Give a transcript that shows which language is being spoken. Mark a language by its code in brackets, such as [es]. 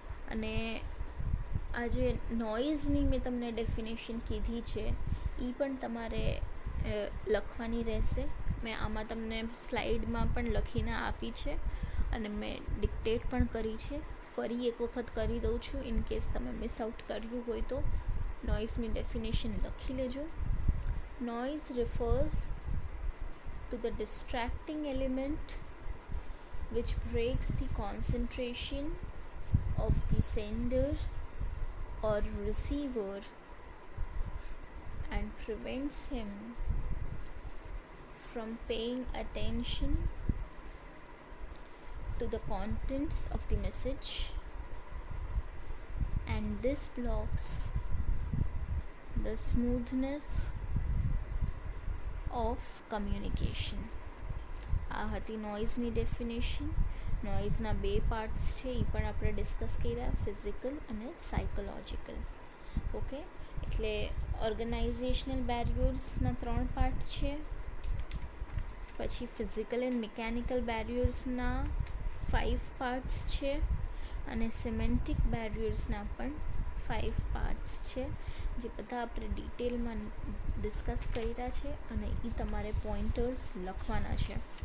[gu] અને આજે નોઇઝની મેં તમને ડેફિનેશન કીધી છે એ પણ તમારે લખવાની રહેશે. મેં આમાં તમને સ્લાઇડમાં પણ લખીને આપી છે અને મેં ડિક્ટેટ પણ કરી છે. ફરી એક વખત કરી દઉં છું ઇન કેસ તમે મિસ આઉટ કર્યું હોય તો. નોઇઝની ડેફિનેશન લખી લેજો. [en] Noise refers to the distracting element which breaks the concentration of the sender or receiver and prevents him from paying attention to the contents of the message, and this blocks the smoothness of communication. [gu] આ હતી નોઇઝની definition. નોઇઝના 2 parts છે, એ પણ આપણે discuss કર્યા, physical અને psychological. Okay, એટલે organisational બેરિયર્સના 3 part છે, પછી ફિઝિકલ એન્ડ મિકેનિકલ બેરિયર્સના 5 પાર્ટ્સ છે, અને સિમેન્ટિક બેરિયર્સના પણ 5 પાર્ટ્સ છે, જે બધા આપણે ડિટેલમાં ડિસ્કસ કર્યા છે, અને એ તમારે પોઈન્ટર્સ લખવાના છે.